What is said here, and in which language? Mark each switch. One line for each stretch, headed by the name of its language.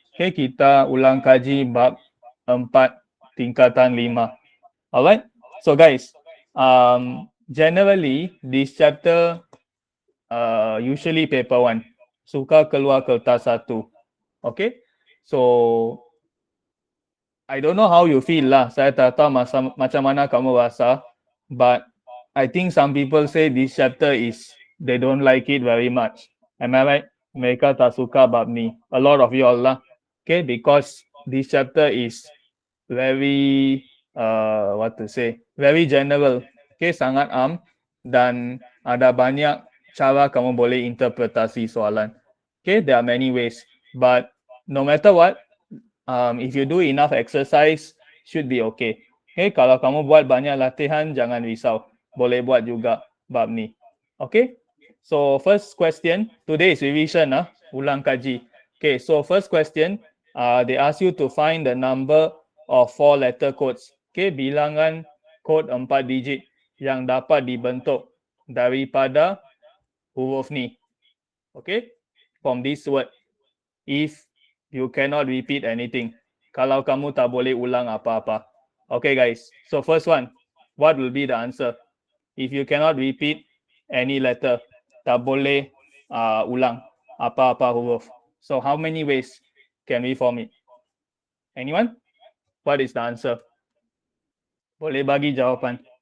Malay: Okay, kita ulang kaji bab 4 tingkatan 5. All right.
English: So guys, generally this chapter usually paper 1
Malay: suka keluar kertas 1.
English: Okay. So I don't know how you feel lah.
Malay: Saya tak tahu macam mana kamu rasa.
English: But I think some people say this chapter is, they don't like it very much. Am I right?
Malay: Mereka tak suka bab ni.
English: A lot of you all lah. Okay, because this chapter is very, what to say, very general.
Malay: Okay, sangat dan ada banyak cara kamu boleh interpretasi soalan. Okay,
English: there are many ways. But no matter what, if you do enough exercise, should be okay.
Malay: Okay, kalau kamu buat banyak latihan, jangan risau. Boleh buat juga bab ni.
English: Okay, so first question, today is revision, ulang kaji. Okay, so first question, they ask you to find the number of 4-letter codes.
Malay: Okay, bilangan kod 4 digit yang dapat dibentuk daripada huruf ni.
English: Okay, from this word. If you cannot repeat anything.
Malay: Kalau kamu tak boleh ulang apa-apa.
English: Okay guys, so first one, what will be the answer? If you cannot repeat any letter,
Malay: tak boleh ulang apa-apa huruf.
English: So how many ways can we form it? Anyone? What is the answer?
Malay: Boleh bagi jawapan.